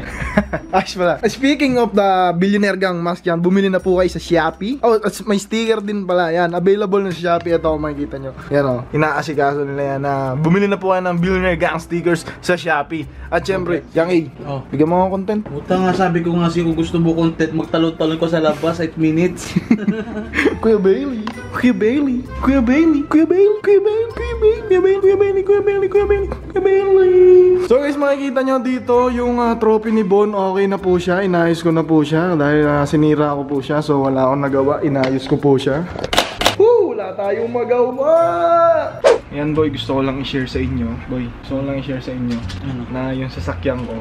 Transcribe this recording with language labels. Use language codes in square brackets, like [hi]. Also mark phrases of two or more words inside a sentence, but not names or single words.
[tl] Ayos pala. [en] Speaking of the [tl] Billionaire Gang Mask yan, bumili na po kayo sa Shopee. Oh, may sticker din pala yan. Available na sa Shopee. Ito kung makikita nyo. Yan o, inaasikaso nila yan na bumili na po kayo ng Billionaire Gang stickers sa Shopee. At syempre, Yang A, bigyan mo ako content. Puta nga, sabi ko nga kung gusto mo content, magtalon-talon ko sa labas 8 minutes. Kuya Bailey, Kuya Bailey, Kuya Bailey, Kuya Bailey, Kuya Bailey, Kuya Bailey, Kuya Bailey, Kuya Bailey, Kuya Bailey, Kuya Bailey, Kuya Bailey. So guys, makikita nyo dito yung trophy ni Bon. Okay na po siya, inayos ko na po siya dahil sinira ko po siya. So wala akong nagawa, inayos ko po siya. Wala tayong magawa. Yan boy, gusto ko lang i-share sa inyo. Boy, gusto ko lang i-share sa inyo na yung sasakyan ko.